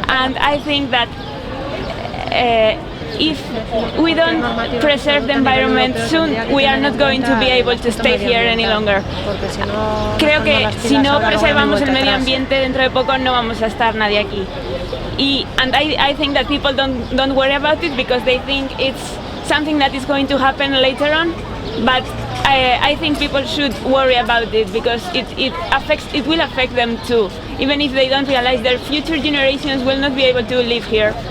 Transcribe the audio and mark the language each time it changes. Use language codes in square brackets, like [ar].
[en] And I think that if we don't preserve the environment soon, we are not going to be able to stay here any longer. [es] Creo que si no preservamos el medio ambiente, dentro de poco no vamos a estar nadie aquí. [en] And I think that people don't worry about it because they think it's something that is going to happen later on. But I think people should worry about it because it will affect them too. Even if they don't realize, their future generations will not be able to live here.